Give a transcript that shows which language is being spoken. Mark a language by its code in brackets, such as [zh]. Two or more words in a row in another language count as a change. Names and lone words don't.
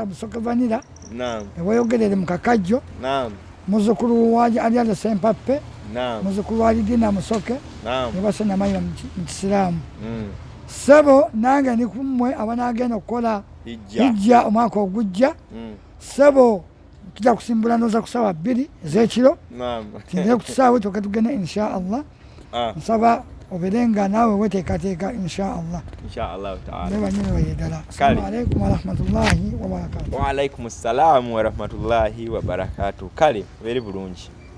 [lg] Musoke Vanilla eweyogerere mu Kakajjo muzukulu wa Alianda Sempappe muzukulu wa Lidina Musoke nebase namayira mu Kisiraamu sebo nange ndi kummwe abanagenda okukola hijja omwaka ogujja sebo tujja kusimbula ndoza ku ssaawa 2 ez'ekiro tugende ku kisaawe tuke tugende [ar] إن شاء الله [lg] nsaba oberenga naawe weteekateeka [ar] إن شاء الله [lg] taala nebanyini bayedala. [ar] السلام عليكم ورحمة الله وبركاته. وعليكم السلام ورحمة الله وبركاته. [lg] Kale obeere bulungi.